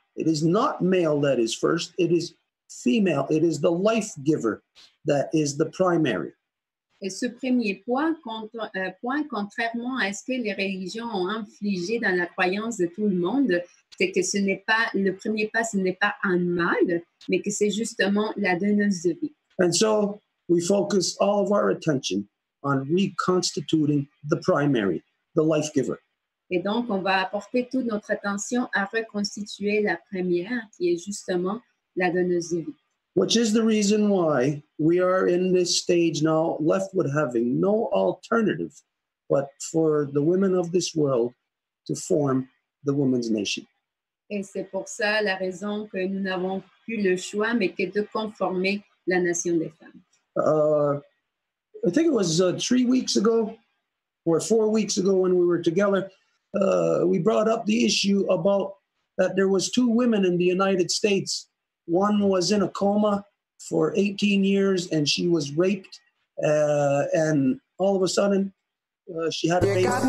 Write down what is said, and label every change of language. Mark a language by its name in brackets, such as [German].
[English] It is not male that is first. It is female. It is the life giver that is the primary. [French] Et ce premier point, contrairement à ce que les religions ont infligé dans la croyance de tout le monde, c'est que ce n'est pas le premier pas, ce n'est pas un mâle, mais que c'est justement la donneuse de vie. [English] And so we focus all of our attention on reconstituting the primary, the life giver. [French] Et donc, on va apporter toute notre attention à reconstituer la première, qui est justement la donneuse de vie. [English] Which is the reason why we are in this stage now, left with having no alternative but for the women of this world to form the women's nation. [French] Et c'est pour ça la raison que nous n'avons plus le choix, mais que de conformer la nation des femmes. [English] I think it was 3 weeks ago or 4 weeks ago when we were together, we brought up the issue about that there was 2 women in the United States. One was in a coma for 18 years and she was raped, and all of a sudden she had a baby.